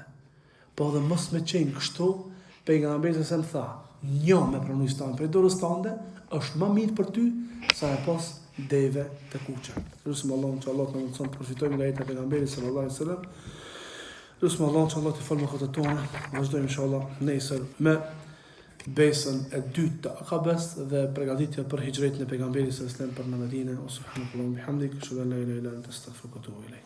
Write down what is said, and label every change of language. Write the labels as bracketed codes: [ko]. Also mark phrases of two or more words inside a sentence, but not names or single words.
[sq] Po edhe mos me qenë kështu, pejgamberi se më tha, një me pranu islamin prej dorës tënde është më mirë për ty sa e pas deve të kuqe. Lusim Allahun që Allah të mëson të përfitojmë nga jeta e pejgamberit [ar] صلى الله عليه وسلم. [sq] Lusim Allahun që Allah të falë mëkatet tona. Vazhdojmë inshallah nesër me besën e dytë të Akabes dhe përgatitja për hijretin e pejgamberit [ar] صلى الله عليه وسلم [sq] për në Medinë. [ar] سبحان الله وبحمدك أشهد أن لا إله إلا أنت أستغفرك وأتوب إليك.